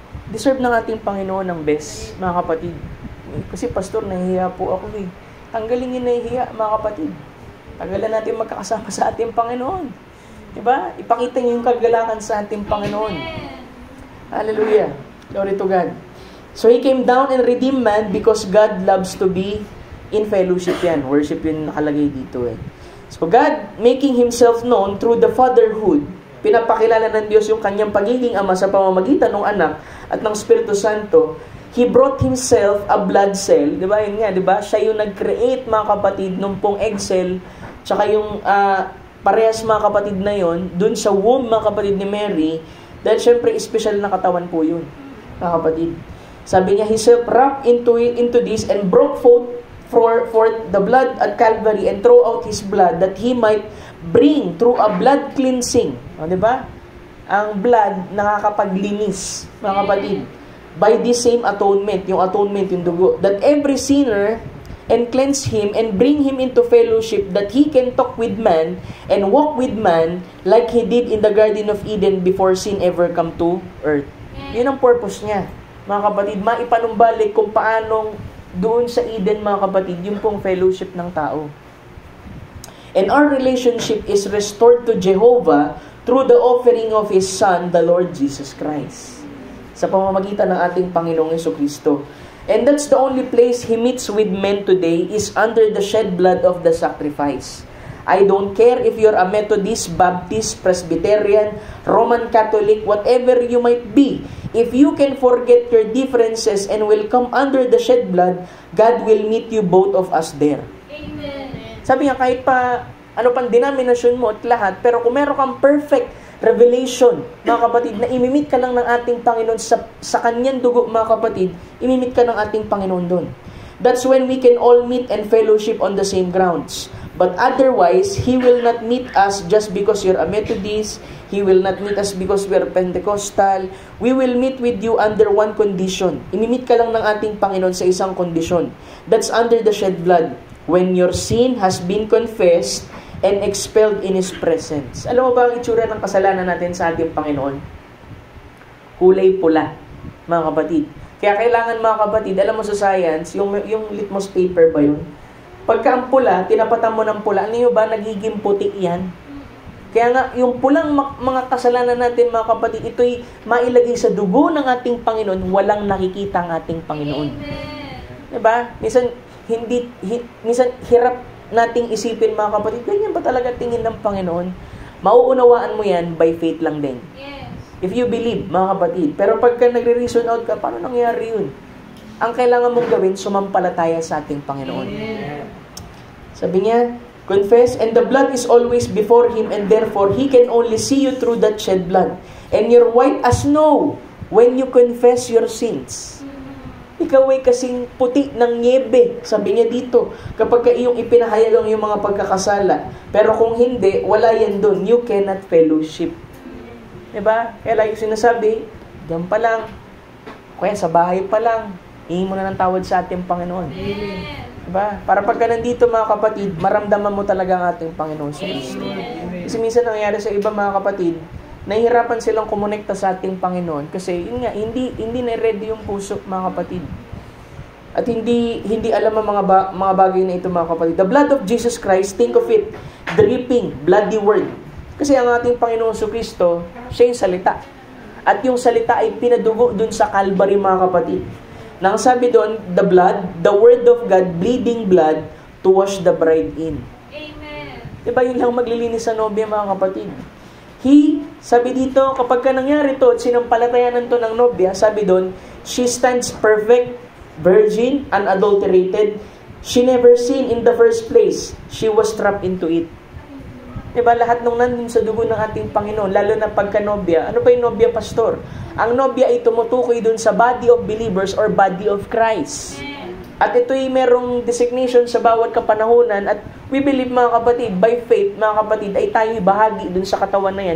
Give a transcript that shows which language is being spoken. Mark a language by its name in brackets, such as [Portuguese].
[Filipino] Deserve ng ating Panginoon ang best, mga kapatid. Kasi pastor, nahihiya po ako eh. Tanggalin yung nahihiya, mga kapatid. Tagalan natin magkakasama sa ating Panginoon. Diba? Ipakita niyo yung kagalakan sa ating Panginoon. [English] Hallelujah. Glory to God. So He came down and redeemed man because God loves to be in fellowship yan. [Filipino] Worship yun nakalagay dito eh. [English] So God making Himself known through the fatherhood, [Filipino] pinapakilala ng Diyos yung kanyang pagiging ama sa pamamagitan ng anak at ng Espiritu Santo. [English] He brought Himself a blood cell. [Filipino] Diba? Yun nga, diba? Siya yung nag-create, mga kapatid, nung pong egg cell, tsaka yung parehas, mga kapatid, na yun, dun sa womb, mga kapatid, ni Mary, dahil syempre, special na katawan po yun, mga kapatid. Sabi niya, [English] He self-wrapped into this and broke forth the blood at Calvary and throw out His blood that He might bring through a blood cleansing. [Filipino] O, diba? Ang blood nakakapaglinis, mga kapatid. [English] By this same atonement, [Filipino] yung dugo, [English] that every sinner and cleanse him and bring him into fellowship, that he can talk with man and walk with man like he did in the Garden of Eden before sin ever come to earth. [Filipino] Yun ang purpose niya, mga kapatid. Maipanumbalik kung paanong doon sa Eden, mga kapatid, yung pong fellowship ng tao. [English] And our relationship is restored to Jehovah through the offering of His Son, the Lord Jesus Christ. [Filipino] Sa pamamagitan ng ating Panginoong Jesucristo. [English] And that's the only place He meets with men today is under the shed blood of the sacrifice. I don't care if you're a Methodist, Baptist, Presbyterian, Roman Catholic, whatever you might be. If you can forget your differences and will come under the shed blood, God will meet you both of us there. Amen. [Filipino] Sabi nga, kahit pa ano pang denominasyon mo at lahat, pero kung meron kang perfect revelation, mga kapatid, na imimit ka lang ng ating Panginoon sa kanyang dugo, mga kapatid, imimit ka ng ating Panginoon doon. [English] That's when we can all meet and fellowship on the same grounds. But otherwise, He will not meet us just because you're a Methodist. He will not meet us because we're Pentecostal. We will meet with you under one condition. [Filipino] Imimit ka lang ng ating Panginoon sa isang kondisyon. [English] That's under the shed blood. When your sin has been confessed and expelled in His presence. [Filipino] Alam mo ba ang itsura ng kasalanan natin sa ating Panginoon? Kulay pula, mga kapatid. Kaya kailangan, mga kapatid, alam mo sa science, yung litmus paper ba yun? Pagka ang pula, tinapatan mo ng pula, ano yun ba, nagiging puti yan? Kaya nga, yung pulang mga kasalanan natin, mga kapatid, ito'y mailagay sa dugo ng ating Panginoon, walang nakikita ang ating Panginoon. Diba? Minsan hirap nating isipin, mga kapatid, ganyan ba talaga tingin ng Panginoon? Mauunawaan mo yan by faith lang din. [English] If you believe, [Filipino] mga kapatid. Pero pagka nagre-reason out ka, paano nangyari yun? Ang kailangan mong gawin, sumampalataya sa ating Panginoon. Sabi niya, [English] confess, and the blood is always before Him, and therefore, He can only see you through that shed blood. And you're white as snow when you confess your sins. [Filipino] Ikaw ay kasing puti ng niebe, sabi niya dito, kapag iyong ipinahayag ang iyong mga pagkakasala. Pero kung hindi, wala yan doon. [English] You cannot fellowship. [Filipino] Diba? Kaya lagi sinasabi, diyan pa lang, kaya sa bahay pa lang, hingin mo na ng tawad sa ating Panginoon. Diba? Para pagka nandito, mga kapatid, maramdaman mo talaga ang ating Panginoon sa Kristo. Kasi minsan nangyayari sa iba, mga kapatid, nahihirapan silang kumonekta sa ating Panginoon kasi yun nga, hindi na ready yung puso, mga kapatid. At hindi alam ang mga bagay na ito, mga kapatid. [English] The blood of Jesus Christ, think of it, dripping, bloody word. [Filipino] Kasi ang ating Panginoon sa Kristo, siya yung salita. At yung salita ay pinadugo dun sa Calvary, mga kapatid. Nang sabi doon, [English] the blood, the word of God, bleeding blood, to wash the bride in. Amen. [Filipino] Diba yun lang maglilinis sa nobya, mga kapatid? Sabi dito, kapag ka nangyari to, at sinampalatayanan to ng nobya, sabi doon, [English] she stands perfect, virgin, unadulterated. She never sinned in the first place. She was trapped into it. [Filipino] Diba, lahat nung nandun sa dugo ng ating Panginoon, lalo na pagka-nobya. Ano ba yung nobya, pastor? Ang nobya ay tumutukoy dun sa [English] body of believers or body of Christ. [Filipino] At ito'y merong designation sa bawat kapanahunan at [English] we believe, [Filipino] mga kapatid, by faith, mga kapatid, ay tayo'y bahagi dun sa katawan na yan.